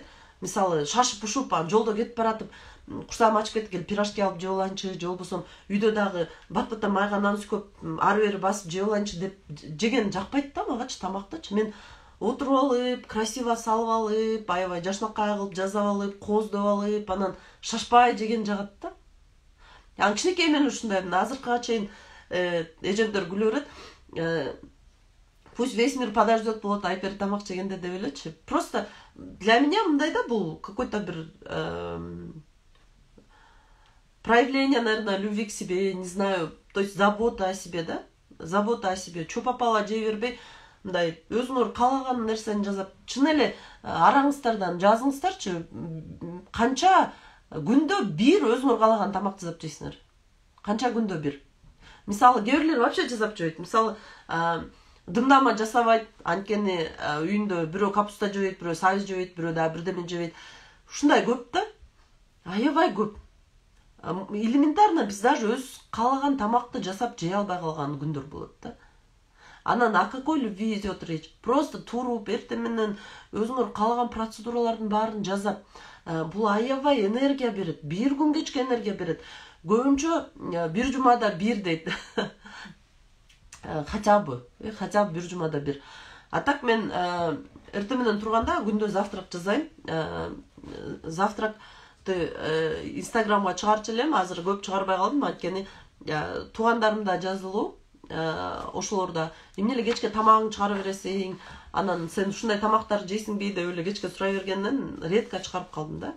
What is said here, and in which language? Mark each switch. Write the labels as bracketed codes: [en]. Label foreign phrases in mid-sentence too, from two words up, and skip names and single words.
[ky] Мисалы шашып ушуп, жолдо кетип баратып, курсагым ачып кетти, пирожки алып жеп алайынчы, же болбосо үйдө дагы бат-баттан майга нан үскөп, ары бери басып жеп алайынчы деп жеген жакпайт да магачы тамактычы. Мен отуруп алып, красиво салып алып, аябай жашнакай кылып жасап алып, кооздоп алып, анан шашпай жеген жагат да. Анан кичинекей мен ушундай, азыркыга чейин эжемдер күлө берет. [ru] Пусть весь мир подождет [ky] болот айпер тамак жегенде деп элечи. [ru] Просто для меня [ky] мындай да, бул [ru] какой-то бир проявление, наверное, любви к себе, не знаю, то есть забота о себе, да? Забота о себе. Чо попало [ky] жей бербей, мындай өзүңөр каалаган нерсени жасап, чын эле араңыздардан жазыңыздарчы, канча күндө бир өзүңөр каалаган тамак жасап жейсиңер? Канча күндө бир? Мисалы кээрлер вообще жасап жебейт. Мисалы дымдама жасабайт, анткени үйүндө бирөө капуста жебейт, бирөө сабиз жебейт, бирөө дагы бирдеме жебейт. Ушундай көп да. Аябай көп. Элементарно биз даже өз каалаган тамакты жасап жей албай калган күндөр болот да. [ru] Анан о какой любви идет речь? [ky] Просто туруп, эртең менен өзүңөр каалаган процедуралардын баарын жасап, бул аябай энергия берет. Бир күн кечке энергия берет. Көбүнчө бир жумада бир дейт. [ru] Хотя бы [ky] бир жумада бир. А так мен эртең менен турганда күндө завтрак жасайм. Завтракты Инстаграмга чыгарчу элем, азыр көп чыгарбай калдым, анткени туугандарым да жазылуу. Ошолорда эмне эле кечке тамагыңды чыгара бересиң, анан сен ушундай тамактар жейсиңби деп эле кечке сурай бергенден редко чыгарып калдым да.